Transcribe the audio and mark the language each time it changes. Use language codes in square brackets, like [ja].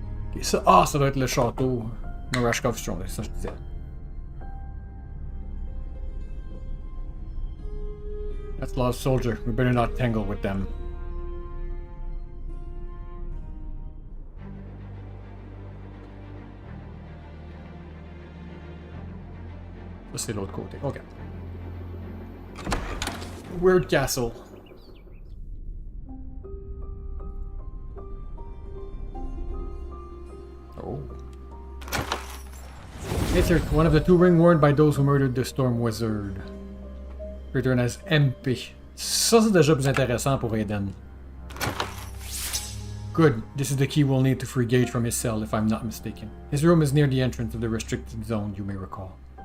[fr] Okay, ça, ça doit être le château. No Rashkov Strong, c'est ça que je disais. [en] That's Lost Soldier. We better not tangle with them. [fr] Ça, c'est l'autre côté. Ok. [en] Weird Castle. Oh. Aether, one of the 2 ring worn by those who murdered the Storm Wizard. Return as MP. [fr] Ça, c'est déjà plus intéressant pour Aiden. [en] Good. This is the key we'll need to free Gage from his cell, if I'm not mistaken. His room is near the entrance of the restricted zone, you may recall.